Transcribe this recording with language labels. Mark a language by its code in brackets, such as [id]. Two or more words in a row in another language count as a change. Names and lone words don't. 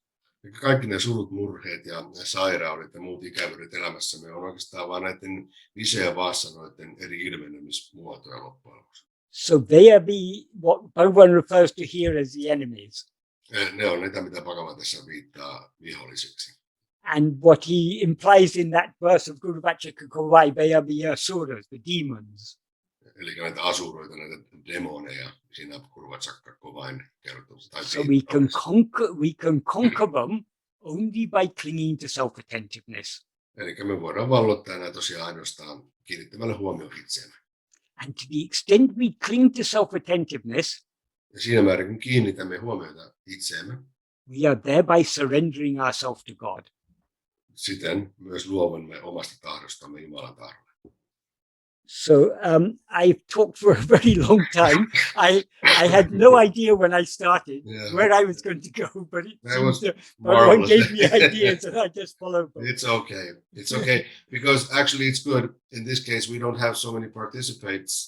[fi] Kaikki ne surut, murheet ja sairaudet ja muut ikävyydet elämässämme on oikeastaan vain näiden vishaya-vasanoiden eri ilmenemismuotoja loppujen lopuksi. [en] So they are what Bhagavan refers to here as the enemies. [fi] Ne on niitä, mitä Bhagavan tässä viittaa vihollisiksi. [en] And what he implies in that verse of Guru Vācaka Kōvai, they are the asuras, the demons. [fi] Eli näitä asuroita, näitä demoneja siinä Vācaka Kōvain kertomuksessa. [en] So we can conquer them only by clinging to self-attentiveness. [fi] Eli me voidaan vallottaa näitä tosiaan ainoastaan kiinnittämällä huomioon itseemme. [en] And to the extent we cling to self-attentiveness, [fi] ja siinä määrin kun kiinnitämme huomiota itseemme, [en] we are thereby surrendering ourselves to God. [fi] Siten myös luovumme omasta tahdostamme Jumalan tahdolle. [en] So I've talked for a very long time. I had no idea when I started where I was going to go, but one gave me ideas and I just followed them. It's okay. It's okay. Because actually it's good. In this case, we don't have so many participants.